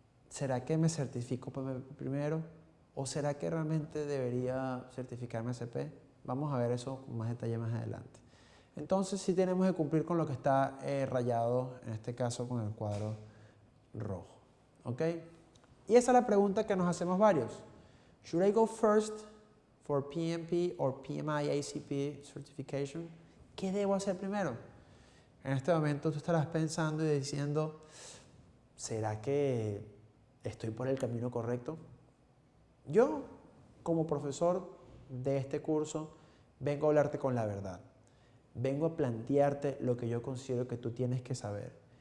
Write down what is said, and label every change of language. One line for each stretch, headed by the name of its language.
Spanish: ¿Será que me certifico PMP primero? ¿O será que realmente debería certificarme ACP? Vamos a ver eso con más detalle más adelante. Entonces sí tenemos que cumplir con lo que está rayado, en este caso con el cuadro rojo. ¿Ok? Y esa es la pregunta que nos hacemos varios.
English: Should I go first for PMP or PMI ACP certification?
Spanish: ¿Qué debo hacer primero? En este momento tú estarás pensando y diciendo, ¿será que estoy por el camino correcto? Yo, como profesor de este curso, vengo a hablarte con la verdad. Vengo a plantearte lo que yo considero que tú tienes que saber.